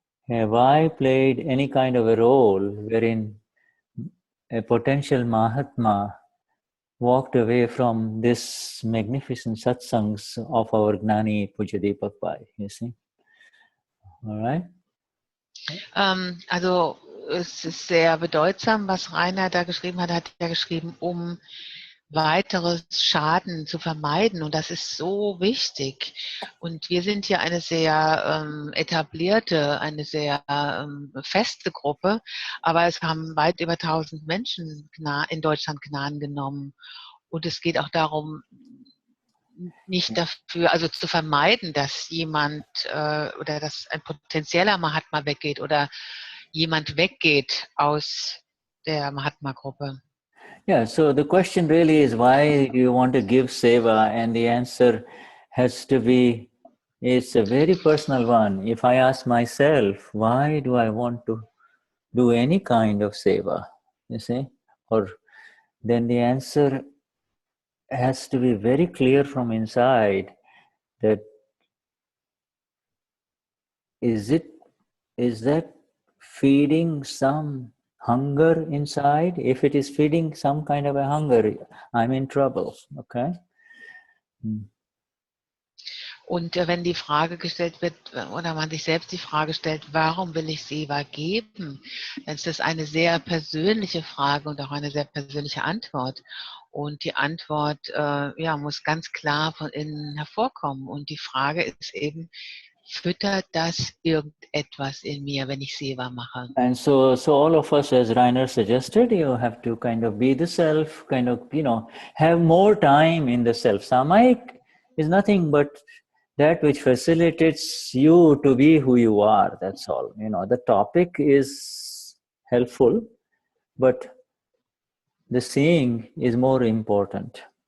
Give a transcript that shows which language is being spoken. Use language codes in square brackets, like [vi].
[en] have I played any kind of a role wherein a potential Mahatma walked away from this magnificent satsangs of our Gnani Puja Deepak Bhai, you see? All right? [de] Also es ist sehr bedeutsam, was Rainer da geschrieben hat. Er hat ja geschrieben, um weiteres Schaden zu vermeiden. Und das ist so wichtig. Und wir sind hier eine sehr etablierte, eine sehr feste Gruppe. Aber es haben weit über 1000 Menschen in Deutschland Gnan genommen. Und es geht auch darum, nicht dafür, also zu vermeiden, dass jemand oder dass ein potenzieller Mahatma weggeht oder jemand weggeht aus der Mahatma-Gruppe. [en] Yeah, so the question really is, why do you want to give seva? And the answer has to be, it's a very personal one. If I ask myself, why do I want to do any kind of seva, you see, or then the answer has to be very clear from inside, that is that feeding some hunger inside? If it is feeding some kind of a hunger, I'm in trouble, okay? [de] Und wenn die Frage gestellt wird, oder man sich selbst die Frage stellt, warum will ich Seva geben, dann ist das eine sehr persönliche Frage und auch eine sehr persönliche Antwort. Und die Antwort muss ganz klar von innen hervorkommen. Und die Frage ist eben, füttert das irgendetwas in mir, wenn ich Seva mache? [en] And so all of us, as Rainer suggested, you have to kind of be the self, kind of, have more time in the self. Samaik is nothing but that which facilitates you to be who you are. That's all. The topic is helpful, but the seeing is more important.